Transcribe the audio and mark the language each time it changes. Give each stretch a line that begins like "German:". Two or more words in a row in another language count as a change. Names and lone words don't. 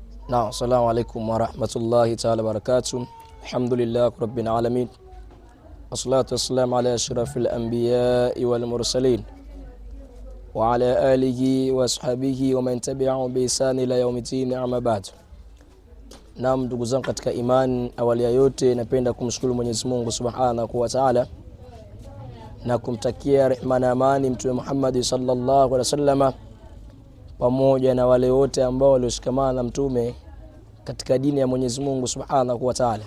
Arabic: السلام عليكم ورحمة الله تعالى وبركاته الحمد لله رب العالمين. والصلاة والسلام على أشرف الأنبياء والمرسلين وعلى آله وأصحابه ومن تبعهم بإحسان إلى يوم الدين أما بعد.
Swahili: Naam, ndugu zangu katika imani, awali ya yote napenda kumshukuru Mwenyezi Mungu
Arabic: سبحانه وتعالى
Swahili: na kumtakia rehema na amani Mtume Muhammad
Arabic: صلى الله عليه وسلم
Swahili: pamoja na wale wote ambao walioshikamana na mtume katika dini ya Mwenyezi Mungu
Arabic: سبحانه وتعالى.